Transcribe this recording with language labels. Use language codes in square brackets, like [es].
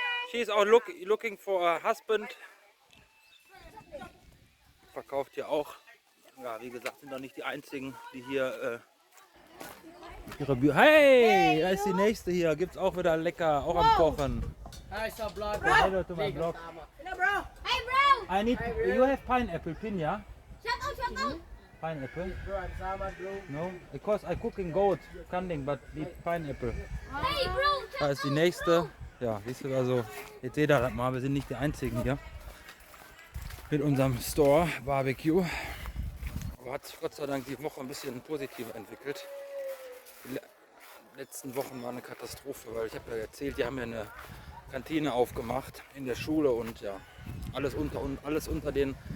[en] She's out looking for a husband. [de] Verkauft hier auch. Ja, wie gesagt, sind doch nicht die einzigen, die hier ihre Hey! Da ist die nächste hier. Gibt's auch wieder lecker, auch am Kochen. [en] Hello to my blog. Hey bro! I need. You have pineapple, pinya? Shut up! Pineapple? No, because I cook in goat, kanding, but need pineapple. Hey bro! [de] Da ist die nächste. Ja, siehst du, also jetzt seht ihr das mal, wir sind nicht die einzigen hier mit unserem Store Barbecue. Aber hat sich Gott sei Dank die Woche ein bisschen positiver entwickelt. Die letzten Wochen war eine Katastrophe, weil ich habe ja erzählt, die haben ja eine Kantine aufgemacht in der Schule und ja, alles unter den